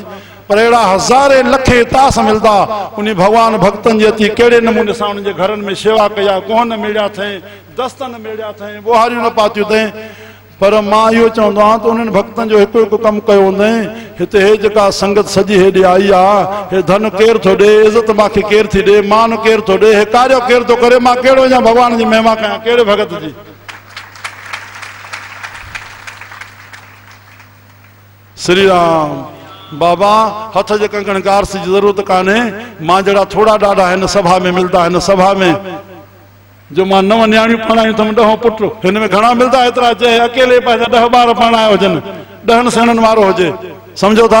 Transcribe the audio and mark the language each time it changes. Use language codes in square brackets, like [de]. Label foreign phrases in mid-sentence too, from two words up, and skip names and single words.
[sd] पर अहिड़ा हज़ारे लखे इतिहास मिलंदा उन भगवान भक्तनि जे अची कहिड़े नमूने सां उन्हनि जे घरनि में शेवा कया, कोहन मिलिया अथई, दस्तन मिलिया अथई, बुहारियूं न पातियूं अथई। पर मां इहो चवंदो आहियां त उन्हनि भक्तनि जो हिकु हिकु कमु कयो हूंदई। हिते हे जेका संगत सॼी हेॾे आई आहे, हे धन केरु थो ॾे, इज़त मूंखे केरु थी ॾे, मान केरु थो ॾे, हे कार्य केरु थो करे, मां कहिड़ो अञा भगवान जी महिमा कयां, कहिड़े भगत जी। श्री राम। बाबा हथ जे कंकण गार्स जी ज़रूरत कान्हे, मां जहिड़ा थोड़ा ॾाढा हिन सभा में मिलंदा, हिन सभा में जो मां 9 न्याणियूं पढ़ायूं अथमि, 10 पुट, हिन में घणा मिलंदा एतिरा, चए अकेले पैदा 10 ॿार पढ़ाया हुजनि, 10 सेणनि वारो हुजे, सम्झो था।